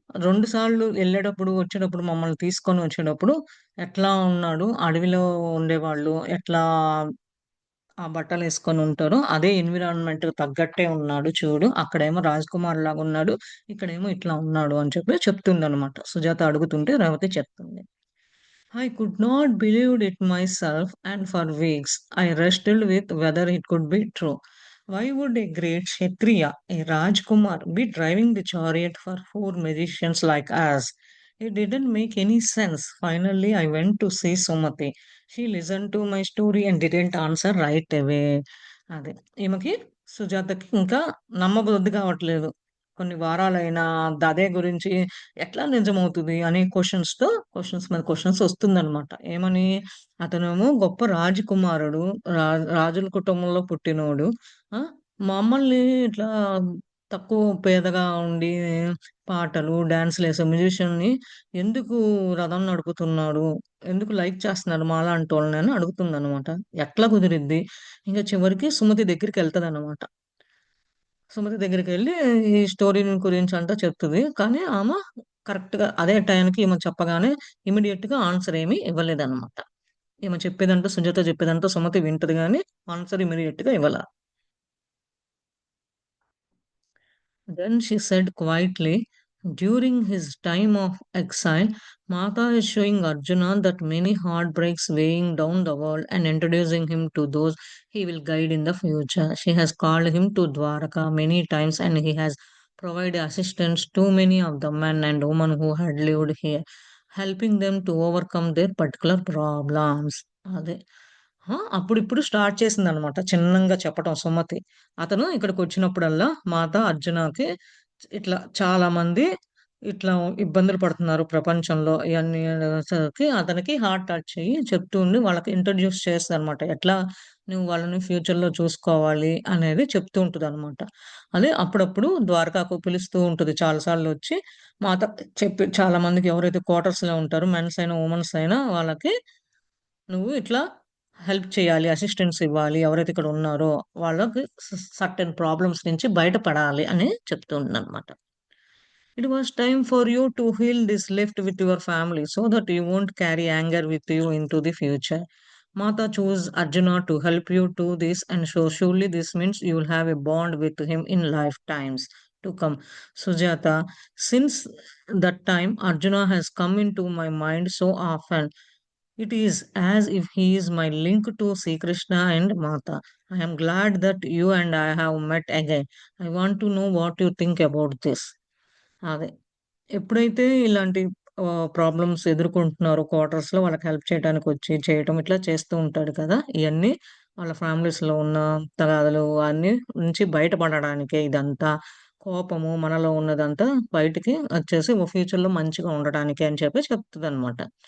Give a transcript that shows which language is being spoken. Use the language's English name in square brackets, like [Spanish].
[Telugu] 2 సార్లు ఎళ్ళేటప్పుడు, వచ్చేటప్పుడు మమ్మల్ని తీసుకొని వచ్చేటప్పుడు ఎట్లా ఉన్నాడు, అడవిలో ఉండేవాళ్ళు ఎట్లా ఆ బట్టలేసుకొనుంటారో అదే ఎన్విరాన్మెంట్‌కి తగ్గట్టే ఉన్నాడు చూడు. అక్కడేమో రాజకుమారులాగున్నాడు. ఇక్కడేమో ఇట్లా ఉన్నాడు అని చెప్పి చెప్తుందనమాట. సుజాత అడుగుతుంటే రేవతి చెప్తుంది. [English] I could not believe it myself, and for weeks I wrestled with whether it could be true. Why would a great Kshatriya, a Rajkumar, be driving the chariot for four magicians like us? It didn't make any sense. Finally, I went to see Sumati. She listened to my story and didn't answer right away. [Telugu] అదే. ఈమెకి సుజాతకి ఇంకా నమ్మబుద్ధి కావట్లేదు. కొన్ని వారాలైనా అదే గురించి ఎట్లా నిజమవుతది అనే క్వెషన్స్ మీద క్వెషన్స్ వస్తుందనమాట. ఏమని? అతనేమో గొప్ప రాజకుమారుడు. రాజుల కుటుంబంలో పుట్టినోడు. ఆ! మమ్మల్ని ఇట్లా తక్కువ పేదగా ఉండి పాటలు, డాన్స్‌లేసే మ్యూజిషియన్‌ని ఎందుకు రథం నడుపుతున్నాడు? ఎందుకు లైక్ చేస్తున్నారు మాలాంటోళ్ళని అని అడుగుతుందనమాట. ఎట్లా కుదిరిద్ది? ఇంక చివరికి సుమతి దగ్గరికెళ్తదనమాట. సుమతి దగ్గరికెళ్ళి ఈ స్టోరీ గురించంతా చెప్తది. కానీ ఆమె కరెక్ట్‌గా అదే టైంకి ఈమె చెప్పగానే ఇమ్మీడియేట్‌గా ఆన్సర్ ఏమి ఇవ్వలేదనమాట. ఈమె చెప్పేదంతా సుజాత చెప్పేదంతా సుమతి వింటది గానీ, ఆన్సర్ ఇమ్మీడియేట్‌గా ఇవ్వల. [English] Then she said quietly, during his time of exile, Mata is showing Arjuna that many heartbreaks weighing down the world and introducing him to those he will guide in the future. She has called him to Dwaraka many times and he has provided assistance to many of the men and women who had lived here, helping them to overcome their particular problems. [Telugu] అదే. అప్పుడిప్పుడు start చేసిందనమాట చిన్నంగా చెప్పటం సుమతి. అతను ఇక్కడికొచ్చినప్పుడల్లా మాత అర్జునకి ఇట్లా చాలామంది ఇట్లా ఇబ్బందులు పడుతున్నారు ప్రపంచంలో ఇయన్నీ సరికి అతనికి హార్ట్ టచ్ అయ్యి చెప్తూ ఉండి వాళ్ళకి ఇంట్రొడ్యూస్ చేస్తదనమాట. ఎట్లా నువ్వు వాళ్ళని ఫ్యూచర్‌లో చూసుకోవాలి అనేది చెప్తూ ఉంటదనమాట. అదే అప్పుడప్పుడు ద్వారకాకు పిలుస్తూ ఉంటది చాలా సార్లొచ్చి మాత చెప్పి చాలా మందికి ఎవరైతే క్వార్టర్స్‌లో ఉంటారో మెన్స్ అయినా, వుమెన్స్ అయినా వాళ్ళకి నువ్వు ఇట్లా హెల్ప్ చేయాలి, అసిస్టెన్స్ ఇవ్వాలి. ఎవరైతే ఇక్కడ ఉన్నారో వాళ్ళకి సర్టెన్ ప్రాబ్లమ్స్ నుంచి బయటపడాలి అని చెప్తుందనమాట. [English] It was time for you to heal this left with your family so that you won't carry anger with you into the future. Mata chose Arjuna to help you do this, and so surely this means you will have a bond with him in lifetimes to come. Sujata, since that time, Arjuna has come into my mind so often. It is as if he is my link to Sri Krishna and Mata. I am glad that you and I have met again. I want to know what you think about this. [Telugu] అదే. ఎప్పుడైతే ఇలాంటి problems ఎదుర్కొంటున్నారో క్వార్టర్స్‌లో వాళ్ళకి help చేయటానికొచ్చి చేయటం ఇట్లా చేస్తూ ఉంటాడు కదా! ఇయన్నీ వాళ్ళ ఫ్యామిలీస్‌లో ఉన్న తగాదాలు అన్నీ నుంచి బయటపడడానికే ఇదంతా. కోపము మనలో ఉన్నదంతా బయటికి వచ్చేసి ఫ్యూచర్‌లో మంచిగా ఉండటానికే అని చెప్పి చెప్తదనమాట.